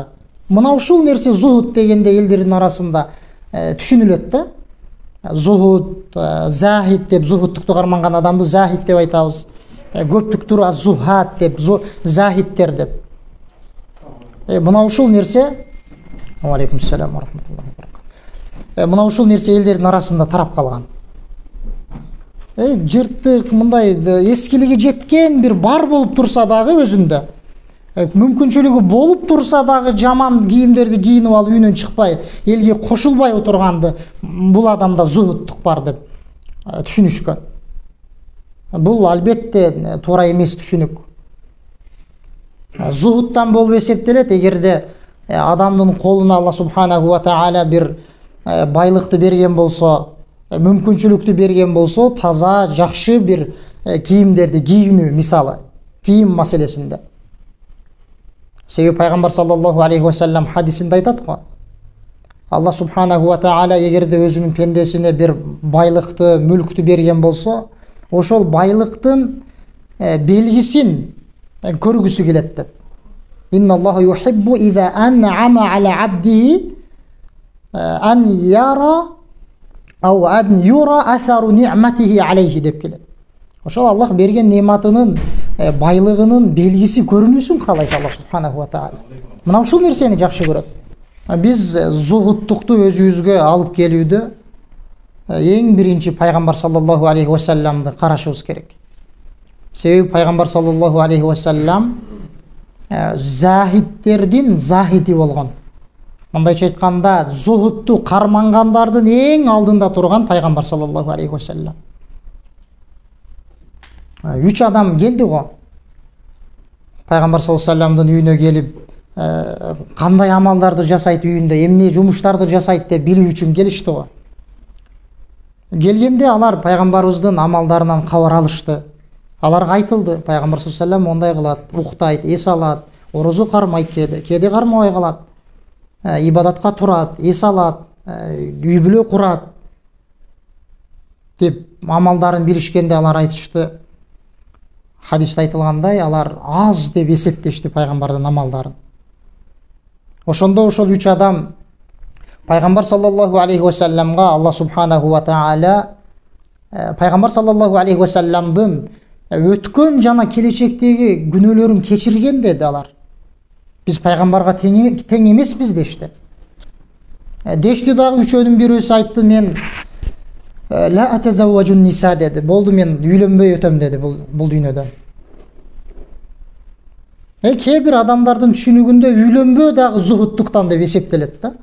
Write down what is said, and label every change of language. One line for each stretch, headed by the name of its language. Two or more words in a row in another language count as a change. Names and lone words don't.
Kyrgyz: Мына ушул нерсе зухуд дегенде элдердин арасында түшүнүлөт да. Зухуд, захид деп, зухудтукту карманган адамды захид деп айтабыз. Көптүктүр аз-зухат деп, захидтер деп. Мына ушул нерсе,
Arabic: عليكم السلام و رحمة الله و بركاته.
Kyrgyz: Мына ушул нерсе элдердин арасында тарап калган. Жыртык, мындай эскилиги жеткен бир бар болуп турса дагы өзүндө, мүмкүнчүлүгү болуп турса дагы жаман кийимдерди кийинип алып үйүнөн чыкпай, элге кошулбай отурганды бул адамда зухудтук бар деп түшүнүшкөн. Бул албетте туура эмес түшүнүк. Зухудтан болуп эсептелет эгерде адамдын колуна
Arabic: الله سبحانه و تعالى
Kyrgyz: бир байлыкты берген болсо, мүмкүнчүлүктү берген болсо, таза, жакшы бир кийимдерди кийинүү, мисалы, кийим маселесинде. Себеби пайгамбар
Arabic: صلى الله عليه و سلم
Kyrgyz: хадисинде айтат го.
Arabic: الله سبحانه و تعالى
Kyrgyz: эгерде өзүнүн пендесине бир байлыкты, мүлктү берген болсо, ошол байлыктын белгисин көргүсү келет деп.
Arabic: إن الله يحب إذا أنعم على عبده أن يرى أو أن يرى أثر نعمته عليه деп келет.
Kyrgyz: Ошол Аллах берген нематынын байлыгынын белгиси көрүнүүсүн каалайт
Arabic: الله سبحانه و تعالى.
Kyrgyz: Мына ушул нерсени жакшы көрөт. Биз зухуттукту өзүбүзгө алып келүүдө эң биринчи пайгамбар
Arabic: صلى الله عليه و سلم
Kyrgyz: карашыбыз керек. Себеби пайгамбар
Arabic: صلى الله عليه و سلم
Kyrgyz: захидтердин захиди болгон. Мындайча айтканда, зухутту кармангандардын эң алдында турган пайгамбар
Arabic: صلى الله عليه و سلم.
Kyrgyz: 3 адам келди го. Пайгамбар
Arabic: صلى الله عليه و سلم
Kyrgyz: үйүнө келип, кандай амалдарды жасайт үйүндө, эмне жумуштарды жасайт деп билүү үчүн келишти го. Келгенде алар пайгамбарыбыздын амалдарынан кабар алышты. Аларга айтылды, пайгамбар
Arabic: صلى الله عليه و سلم
Kyrgyz: мондай кылат, уктайт, эс алат, орозу кармайт кеде кармабай калат, ибадатка турат, эс алат, үй бүлө курат деп амалдарын билишкенде алар айтышты. Хадисте айтылгандай, алар аз деп эсептешти пайгамбардын амалдарын. Ошондо ошол 3 адам пайгамбар
Arabic: صلى الله عليه و سلم الله سبحانه و تعالى
Kyrgyz: пайгамбар
Arabic: صلى الله عليه و سلم
Kyrgyz: өткөн жана келечектеги күнөөлөрүн кечирген деди алар. Биз пайгамбарга тең эмеспиз дешти. Дешти дагы үчөөнүн бирөөсү айтты, мен
Arabic: لا أتزوج النساء
Kyrgyz: деди. Болду, мен үйлөнбөй өтөм деди бул дүйнөдөн. Кээ бир адамдардын түшүнүгүндө үйлөнбөө дагы зухуттуктан деп эсептелет да.